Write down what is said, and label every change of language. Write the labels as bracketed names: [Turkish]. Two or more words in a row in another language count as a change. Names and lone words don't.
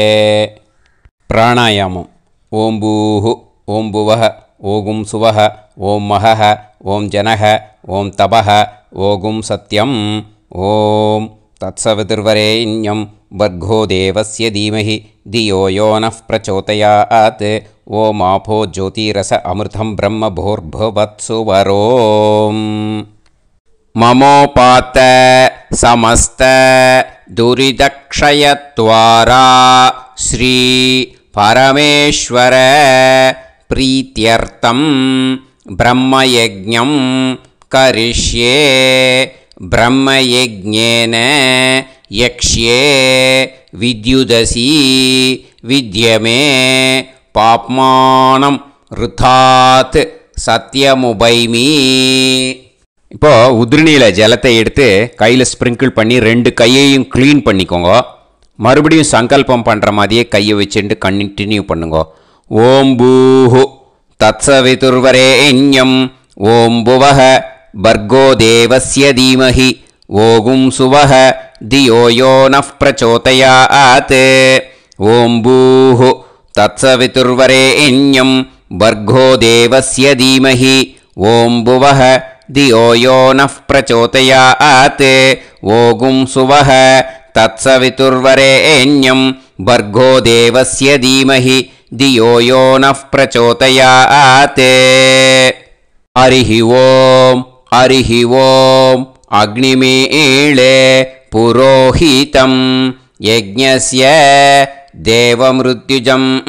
[Tamil] பிராணாயாமம். [Sanskrit] ओम् भूः ओम् भुवः ओगुम् सुवः ओम् महः ओम् जनः ओम् तपः ओगुम् सत्यम्. ओम् तत्सवितुर्वरेण्यं भर्गो देवस्य धीमहि धियो यो नः प्रचोदयात् ॐ आपो ज्योतिरस अमृतं ब्रह्म भूर्भुवत्सुवरो ममोपात समस्त दुरिदक्षयत्वारा श्री परमेश्वर प्रीत्यर्थं ब्रह्मयज्ञं करिष्ये ब्रह्मयज्ञेन यक्ष्ये विद्युदसि विद्यमे पाप्मानं ऋथात् सत्यमुपैमि [Tamil] இப்போ உதிரணியில் ஜலத்தை எடுத்து கையில் ஸ்ப்ரிங்கிள் பண்ணி 2 கையையும் க்ளீன் பண்ணிக்கோங்க. மறுபடியும் சங்கல்பம் பண்ணுற மாதிரியே கையை வச்சுட்டு கண்டினியூ பண்ணுங்க. [Sanskrit] ओम् भूः तत्सवितुर्वरेण्यं ओम् भुवः भर्गो देवस्य धीमहि ओगुम् सुवः धियो यो नः प्रचोदयात्. ओम् भूः तत्सवितुर्वरेण्यं भर्गो देवस्य धीमहि ओम् भुवः धियो यो नः प्रचोदयात्. ओगुं सुवः तत्सवितुर्वरेण्यं भर्गो देवस्य धीमहि धियो यो नः प्रचोदयात्. हरिः ओम् हरिः ओम् अग्निमीळे पुरोहितं यज्ञस्य देवमृत्युजं